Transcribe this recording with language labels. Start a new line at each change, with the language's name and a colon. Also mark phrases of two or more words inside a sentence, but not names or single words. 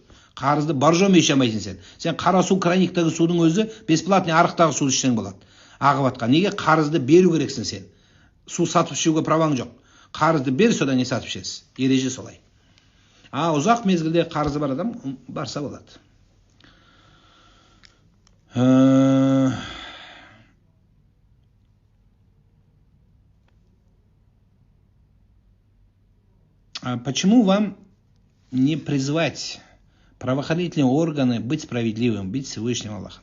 Kazakh: Қарызды боржом еше алмайсың сен. Сен қара су, краниктегі судың өзі бесплатный арықтағы суды ішсең болады. Ағып атқан. Неге? Қарызды беру керексің сен. Су сатып ішуге праваң жоқ. Қарызды бер, содан не сатып ішесіз. Ереже солай. Ұзақ мезгілде қарызы бар адам барса болады.
Russian: Почему вам не призвать правоохранительные органы быть справедливым, быть Всевышним Аллахом?